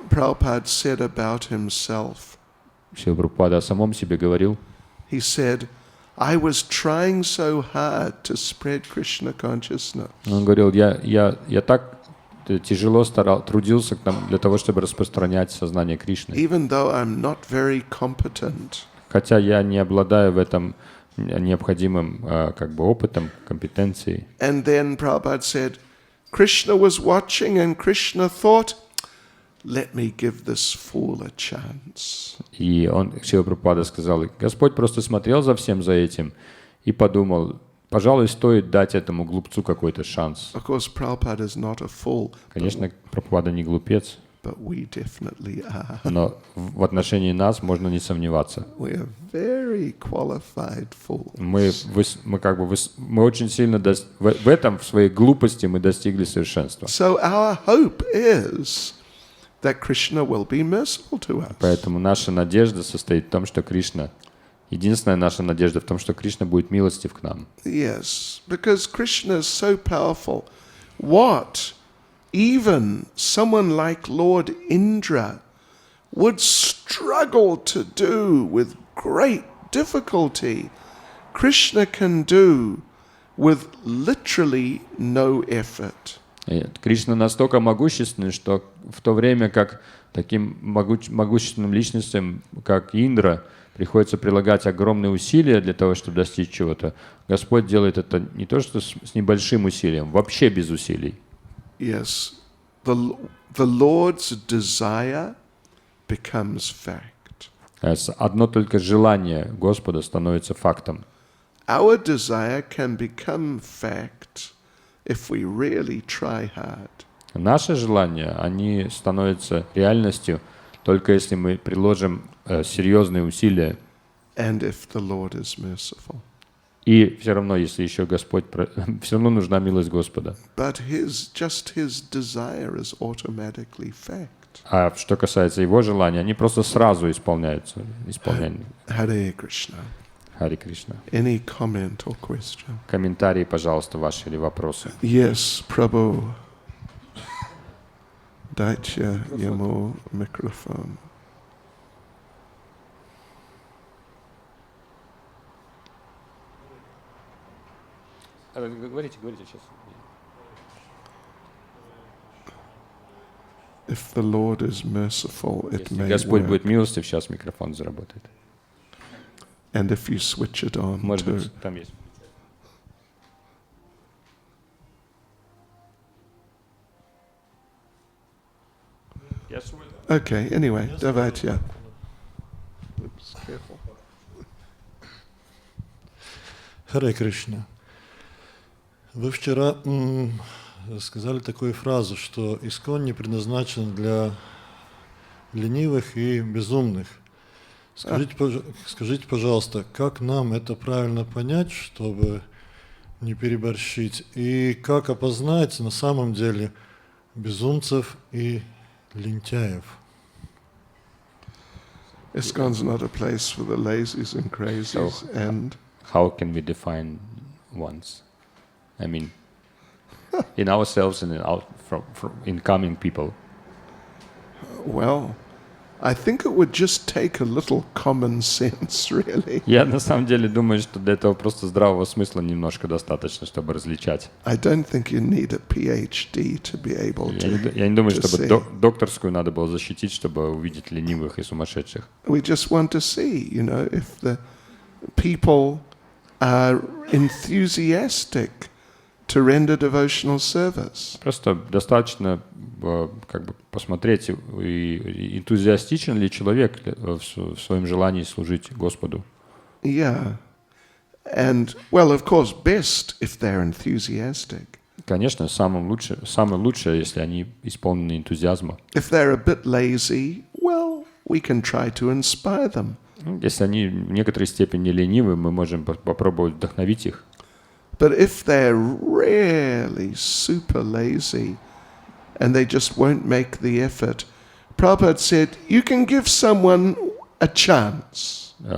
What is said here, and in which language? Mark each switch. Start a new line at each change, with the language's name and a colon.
English: Prabhupada said about himself,
Russian: Шрила Прабхупада о самом себе говорил.
English: he said, I was trying so hard to spread Krishna consciousness.
Russian: Он говорил, я так тяжело трудился для того, чтобы распространять сознание Кришны.
English: Even though I'm not very competent.
Russian: Хотя я не обладаю в этом необходимым опытом, компетенцией.
English: And then Prabhupada said, Krishna was watching and Krishna thought, let me give this fool a chance.
Russian: И Шрила Прабхупада сказал, Господь просто смотрел за всем за этим и подумал, пожалуй, стоит дать этому глупцу какой-то шанс.
English: Of course, Prabhupada is not a fool,
Russian: Конечно, Прабхупада не глупец,
English: but we definitely are.
Russian: но в отношении нас можно не сомневаться.
English: We are very qualified fools.
Russian: Мы очень сильно в этом, в своей глупости мы достигли совершенства.
English: So our hope is that Krishna will be merciful to us.
Russian: Поэтому наша надежда состоит в том, что единственная наша надежда в том, что Кришна будет милостив к нам.
English: Yes, because Krishna is so powerful. What even someone like Lord Indra would struggle to do with great difficulty, Krishna can do with literally no effort.
Russian: Кришна настолько могущественный, что в то время как таким могущественным личностям, как Индра, приходится прилагать огромные усилия для того, чтобы достичь чего-то, Господь делает это не то что с небольшим усилием, вообще без усилий.
English: Yes, the Lord's desire becomes fact.
Russian: Одно только желание Господа становится фактом.
English: Our desire can become fact if we really try hard.
Russian: Наши желания, они становятся реальностью только если мы приложим серьезные усилия.
English: And if the Lord is merciful.
Russian: И все равно, если еще Господь, все равно нужна милость Господа.
English: But just his desire is automatically fact.
Russian: А что касается его желания, они просто сразу исполняются.
English: Hare Krishna.
Russian: Хари Кришна.
English: Any comment or question?
Russian: Комментарии, пожалуйста, ваши или вопросы.
English: Yes, Prabhu.
Russian: Дайте ему микрофон. Говорите сейчас.
English: If the Lord is merciful, it
Russian: Если
English: may
Russian: Господь
English: work.
Russian: будет милостив, сейчас микрофон заработает.
English: And if you switch it on
Russian: Может
English: too.
Russian: быть, там есть.
English: Okay, anyway,
Russian: давайте.
English: Oops, careful.
Russian: Харе Кришна. Вы вчера сказали такую фразу, что ISKCON не предназначен для ленивых и безумных. Скажите, пожалуйста, как нам это правильно понять, чтобы не переборщить, и как опознать на самом деле безумцев и лентяев?
English: ISKCON's not a place for the lazies and crazies, and How can we define ones? I mean, in ourselves and from incoming people. well, I think it would just take a little common sense, really.
Russian: Я на самом деле думаю, что для этого просто здравого смысла немножко достаточно, чтобы различать.
English: I don't think you need a PhD to be able
Russian: Я не думаю,
English: to
Russian: чтобы
English: see.
Russian: докторскую надо было защитить, чтобы увидеть ленивых и сумасшедших.
English: We just want to see, if the people are enthusiastic to render devotional service.
Russian: Просто достаточно как бы посмотреть, и энтузиастичен ли человек в своем желании служить Господу.
English: Yeah. And, well, of course, best if they're enthusiastic.
Russian: Конечно, самое лучшее, если они исполнены энтузиазма.
English: If they're a bit lazy, well, we can try to inspire them.
Russian: Если они в некоторой степени ленивы, мы можем попробовать вдохновить их.
English: But if they're really super lazy and they just won't make the effort, Prabhupada said, you can give someone a chance.